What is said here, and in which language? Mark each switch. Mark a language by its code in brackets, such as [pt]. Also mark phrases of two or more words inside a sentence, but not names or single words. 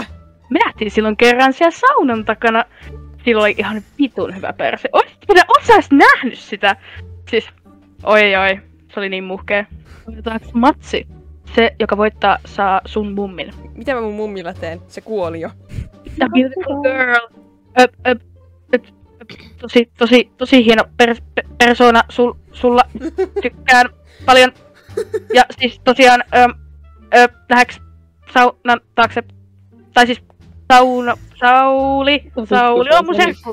[fi] Me nähtiin silloin kerran siellä saunan takana. Sillä oli ihan vitun hyvä perse. Otsais nähnyt sitä? Siis, oi. Se oli niin muhkea. Voitetaanko matsi? Se, joka voittaa, saa sun mummin. Mitä mä mun mummilla teen? Se kuoli jo. [en] A beautiful girl. [fi] Tosi hieno persona sulla. Tykkään paljon. Ja siis tosiaan, lähdeks saunan taakse? Tai siis Sauli on mun serkku.